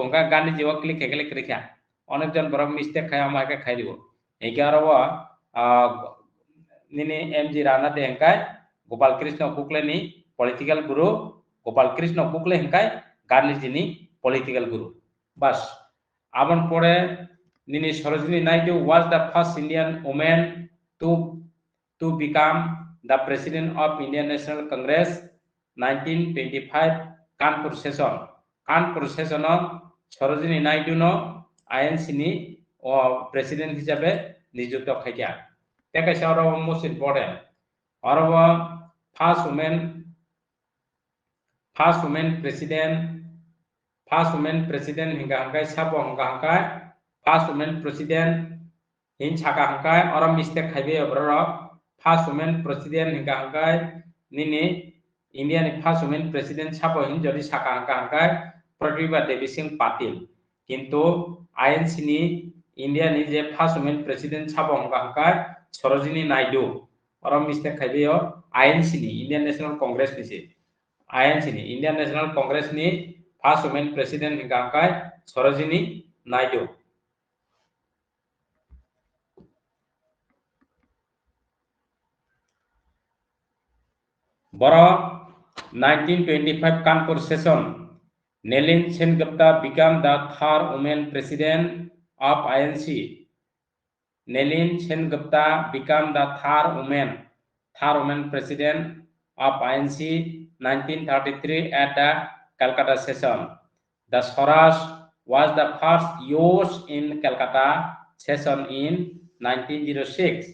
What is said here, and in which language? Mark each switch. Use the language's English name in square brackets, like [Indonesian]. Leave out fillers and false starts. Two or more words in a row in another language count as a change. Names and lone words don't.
[Kok Borok] hongkai Gandhiji o click rekha onekjon borok mistake khai amake khai dibo eike aro nini MG Ranade hongkai Gopal Krishna Gokhale ni [English] political guru [Kok Borok] Gopal Krishna Gokhale hongkai Gandhiji ni [English] political guru [Kok Borok] bas abon pore nini Sarojini Naidu [English] was the first Indian woman to become the president of Indian National Congress 1925 Kanpur session. [Kok Borok] Kanpur session Sarojini Naidu no INC ni president hisabe niyukta khaikya. Teka sharo [English] most important. [Kok Borok] Aro [English] first woman president [Kok Borok] hingga hangkai sabo hingga hangkai [English] first woman president [Kok Borok] hin chaka hangkai oro mistake khaibe obroro [English] first woman president [Kok Borok] hingga hangkai nini India ni [English] first woman president [Kok Borok] sabo hin jodi chaka hangkai Pratibha Devi Singh Patil kintu INC ni India ni je [English] first woman president [Kok Borok] sabo hingga hangkai Sarojini Naidu oro mistake khaibe INC ni Indian National Congress ni INC ni Indian National Congress ni [English] first woman president [Kok Borok] hingga hangkai Sarojini Naidu. [English] Boro 1925 Kanpur session Nalin Sengupta became the third woman president of INC. Nalin Sengupta became the third woman president of INC 1933 at the Calcutta session. The Swaraj was the first used in Calcutta session in 1906.